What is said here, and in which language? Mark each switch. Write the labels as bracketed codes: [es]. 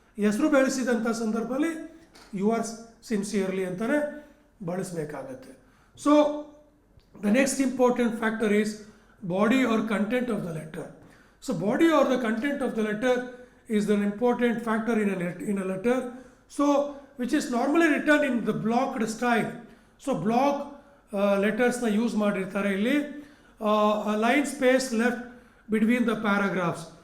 [kn] ಹೆಸರು ಬೆಳೆಸಿದಂಥ ಸಂದರ್ಭದಲ್ಲಿ yours sincerely ಅಂತಲೇ ಬಳಸಬೇಕಾಗತ್ತೆ. [en] So the next important factor is body or content of the letter. So body or the content of the letter is an important factor in a letter. So which is normally written in the blocked style. So block [kn] ಲೆಟರ್ಸ್ನ use ಮಾಡಿರ್ತಾರೆ ಇಲ್ಲಿ. [en] Line space left between the paragraphs.